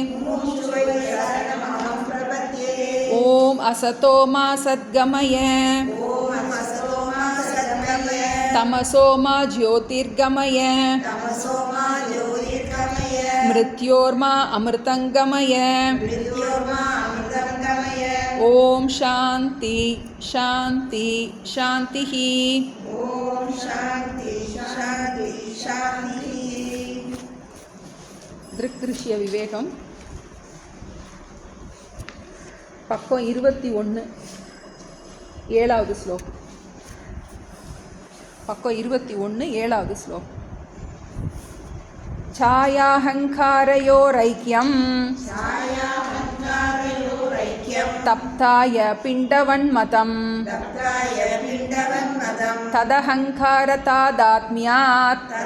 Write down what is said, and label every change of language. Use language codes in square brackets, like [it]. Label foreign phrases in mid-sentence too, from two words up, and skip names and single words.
[sa] ॐ असतो मा सद्गमय तमसो मा ज्योतिर्गमय मृत्योर्मा अमृतङ्गमय। ॐ शान्ति शान्ति शान्तिः। [ta] திருக்கிருஷ்ய விவேகம் பக்கம் 21 7வது ஸ்லோகம். பக்கம் 21 7வது ஸ்லோகம். [sa] छायाहङ्कारयोरैक्यं तप्ताय पिण्डवन्मतं तदहङ्कारतादात्म्यात्